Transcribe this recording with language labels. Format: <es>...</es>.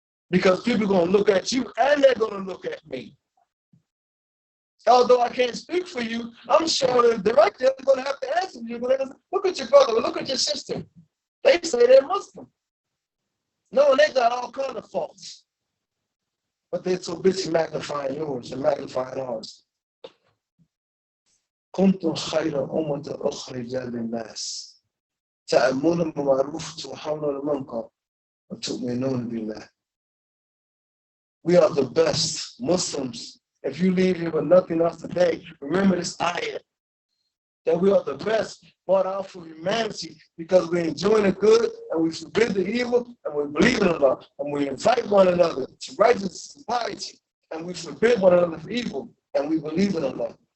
<en>Because people are going to look at you, and they're going to look at me. Although I can't speak for you, I'm showing them directly. They're going to have to answer you. Look at your brother. Look at your sister. They say they're Muslim. No, they got all kinds of faults. But they're so busy magnifying yours and magnifying ours.</en> <ar>كنتم خير أمة أخرجت للناس تأمرون بالمعروف وتنهون عن المنكر وتؤمنون بالله.</ar> <en>We are the best Muslims. If you leave here with nothing else today, remember this ayat that we are the best brought out for humanity because we enjoy the good and we forbid the evil and we believe in Allah and we invite one another to righteousness and piety and we forbid one another for evil and we believe in Allah.</en>